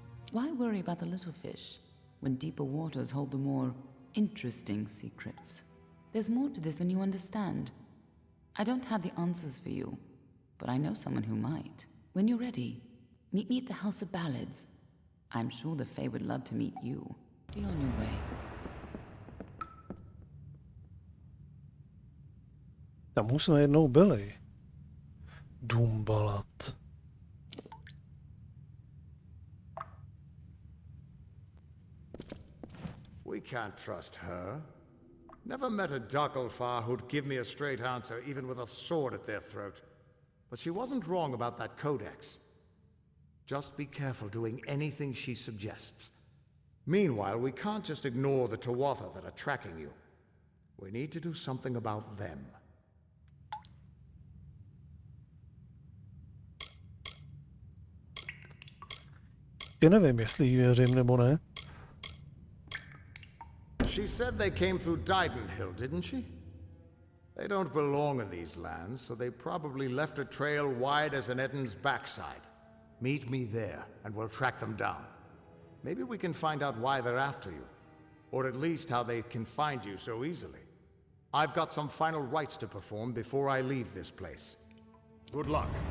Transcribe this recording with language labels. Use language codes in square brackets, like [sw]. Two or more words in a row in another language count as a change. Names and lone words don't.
[en] Why worry about the little fish when deeper waters hold the more interesting secrets? There's more to this than you understand. I don't have the answers for you, but I know someone who might. When you're ready, meet me at the House of Ballads. I'm sure the Fae would love to meet you. Be on your way. [cs] Tam už jsme jednou byli. Dům balad. [en] We can't trust her. Never met a Ducklefar who'd give me a straight answer, even with a sword at their throat. But she wasn't wrong about that codex. Just be careful doing anything she suggests. Meanwhile, we can't just ignore the Tuatha that are tracking you. We need to do something about them. [cs] Já nevím, jestli jí věřím nebo ne. [en] She said they came through Didenhill, didn't she? They don't belong in these lands, so they probably left a trail wide as an Eden's backside. Meet me there, and we'll track them down. Maybe we can find out why they're after you. Or at least how they can find you so easily. I've got some final rites to perform before I leave this place. Good luck.